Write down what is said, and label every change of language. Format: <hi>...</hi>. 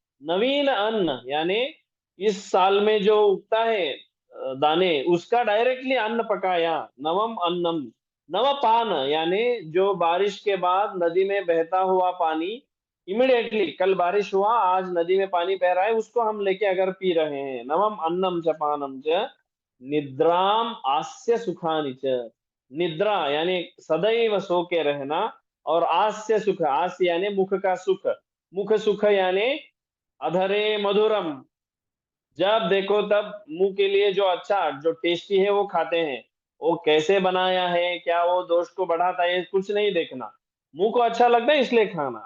<hi>नवीन अन्न यानी इस साल में जो उगता है दाने, उसका डायरेक्टली अन्न पकाया।</hi> <sa>नवम अन्नम,</sa> <hi>नवपान यानी जो बारिश के बाद नदी में बहता हुआ पानी, इमिडिएटली कल बारिश हुआ, आज नदी में पानी बह रहा है, उसको हम लेके अगर पी रहे हैं।</hi> <sa>नवम अन्नम च पानम च निद्राम आस्य सुखानि च।</sa> <hi>निद्रा यानी सदैव सो के रहना, और आस्य सुख, आस्य यानी मुख का सुख, मुख सुख यानी अधरे मधुरम, जब देखो तब मुंह के लिए जो अच्छा, जो टेस्टी है वो खाते हैं। वो कैसे बनाया है, क्या वो दोष को बढ़ाता है, कुछ नहीं देखना, मुंह को अच्छा लगता है इसलिए खाना।</hi>